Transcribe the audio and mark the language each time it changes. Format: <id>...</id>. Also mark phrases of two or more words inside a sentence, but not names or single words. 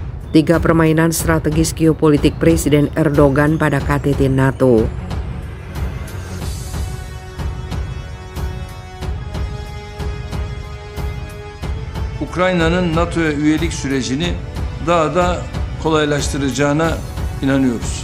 <id>Tiga permainan strategis geopolitik Presiden Erdogan pada KTT NATO.</id> <tr>Ukrayna'nın NATO'ya üyelik sürecini daha da kolaylaştıracağına inanıyoruz.</tr>